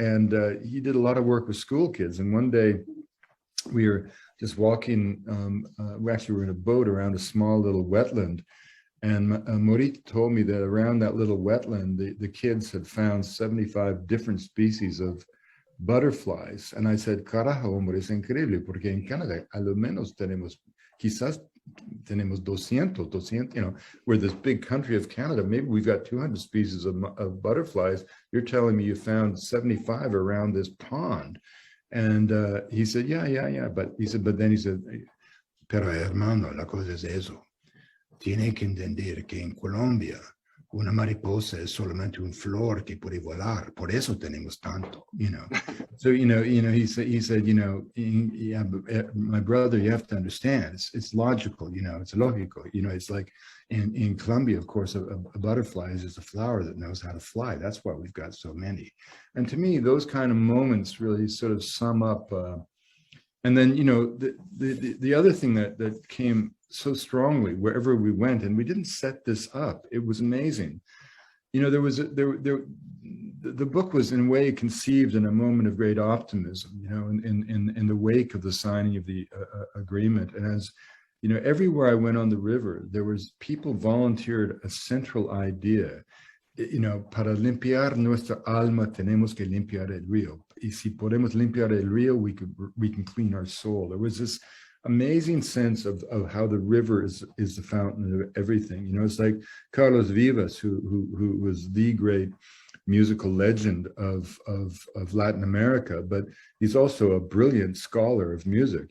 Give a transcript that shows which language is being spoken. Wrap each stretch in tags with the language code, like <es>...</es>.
<en>And he did a lot of work with school kids. And one day we were just walking, we actually were in a boat around a small little wetland. And Morita told me that around that little wetland, the kids had found 75 different species of butterflies. And I said,</en> <es>carajo, hombre, es increíble, porque en Canadá, a lo menos quizás tenemos 200,</es> <en>we're this big country of Canada. Maybe we've got 200 species of butterflies. You're telling me you found 75 around this pond. And he said, yeah. But then he said,</en> <es>pero hermano, la cosa es eso. Tiene que entender que en Colombia una mariposa es solamente un flor que puede volar. Por eso tenemos tanto,</es> <en>So, he said, yeah, but my brother, you have to understand, it's logical, it's logical. It's like in Colombia, of course, a butterfly is just a flower that knows how to fly. That's why we've got so many. And to me, those kind of moments really sort of sum up. And then, the other thing that came so strongly wherever we went, and we didn't set this up, it was amazing. The book was in a way conceived in a moment of great optimism, in the wake of the signing of the agreement. And as everywhere I went on the river, there was people volunteered a central idea.</en> <es>Para limpiar nuestra alma tenemos que limpiar el río. Y si podemos limpiar el río,</es> <en>we can clean our soul. There was this amazing sense of how the river is the fountain of everything. It's like Carlos Vivas, who was the great musical legend of Latin America, but he's also a brilliant scholar of music.</en>